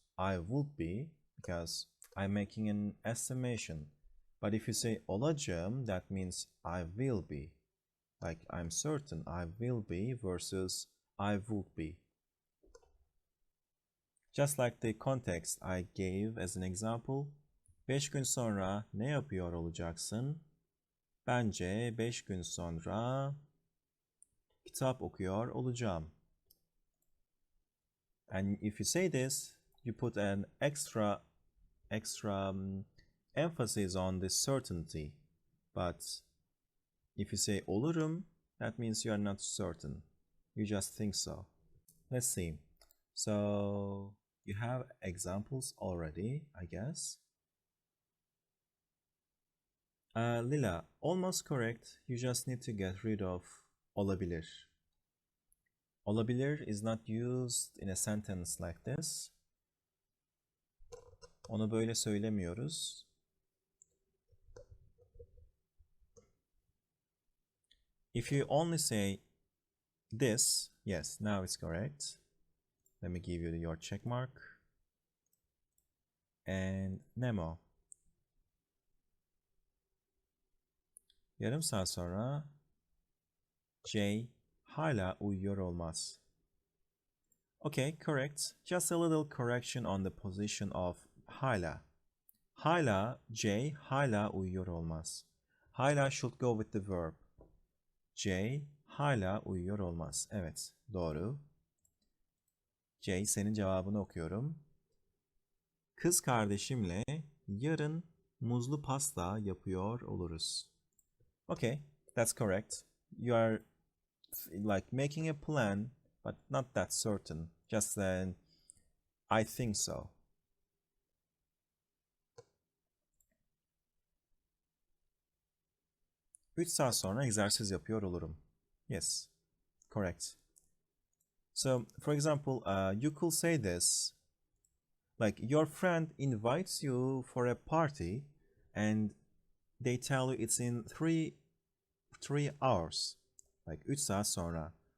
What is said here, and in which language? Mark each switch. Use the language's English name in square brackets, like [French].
[English] I would be, because I'm making an estimation. But if you say olacağım, that means I will be. Like I'm certain I will be versus I would be. Just like the context I gave as an example. [Turkish] 5 gün sonra ne yapıyor olacaksın? Bence 5 gün sonra kitap okuyor olacağım. [English] And if you say this, you put an extra emphasis on the certainty. But if you say olurum, that means you are not certain. You just think so. Let's see. So you have examples already, I guess. Lila, almost correct. You just need to get rid of Olabilir. Olabilir is not used in a sentence like this. [Turkish] Onu böyle söylemiyoruz. [English] If you only say this, yes, now it's correct. Let me give you your check mark. And Nemo. [Turkish] Yarım saat sonra Jay hala uyuyor olmaz. [English] Okay, correct. Just a little correction on the position of hala. [Turkish] Hala, Jay hala uyuyor olmaz. [English] Hala should go with the verb. [Turkish] Jay hala uyuyor olmaz. Evet, doğru. Jay, senin cevabını okuyorum. Kız kardeşimle yarın muzlu pasta yapıyor oluruz. [English] Okay, that's correct. You are like making a plan, but not that certain. Just then, I think so. [Turkish] Üç saat sonra egzersiz yapıyor olurum. [English] Yes, correct. So, for example, you could say this, like your friend invites you for a party and they tell you it's in three hours, like [Turkish] 3 saat sonra.